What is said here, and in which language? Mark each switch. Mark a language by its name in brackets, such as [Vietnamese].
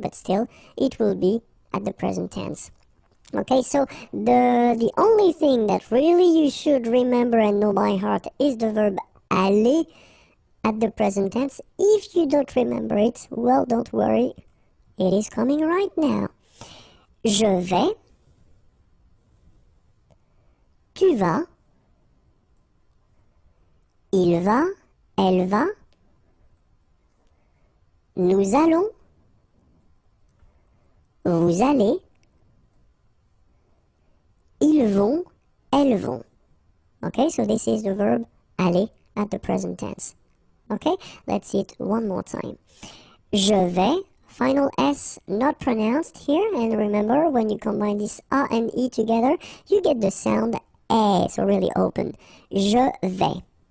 [English] But still, it will be at the present tense. Okay, so the only thing that really you should remember and know by heart is the verb aller at the present tense. If you don't remember it, well, don't worry, it is coming right now. [French] Je vais, tu vas, il va, elle va, nous allons, vous allez, ils vont, elles vont. [English] Okay, so this is the verb aller at the present tense. Okay, let's see it one more time. [French] Je vais, [English] final S not pronounced here, and remember when you combine this A and E together, you get the sound E, so really open. Je vais.